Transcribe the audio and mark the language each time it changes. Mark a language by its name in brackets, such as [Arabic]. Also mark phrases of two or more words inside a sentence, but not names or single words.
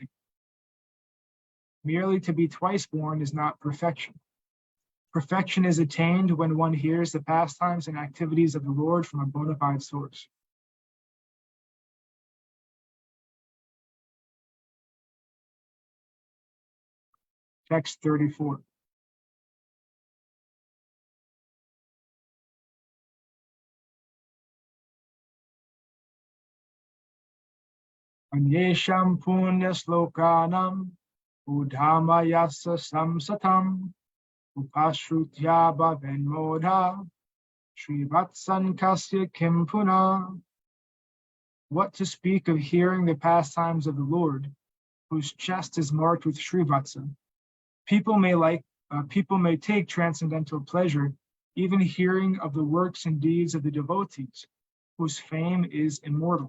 [English] Merely to be twice born is not perfection. Perfection is attained when one hears the pastimes and activities of the Lord from a bona fide source. Text 34. [Sanskrit] Anyesham punya slokanam udhamayasa samsatam upashrutya bhavenmodha srivatsan kasya kimpuna. [English] What to speak of hearing the pastimes of the Lord, whose chest is marked with Srivatsa? People may take transcendental pleasure even hearing of the works and deeds of the devotees, whose fame is immortal.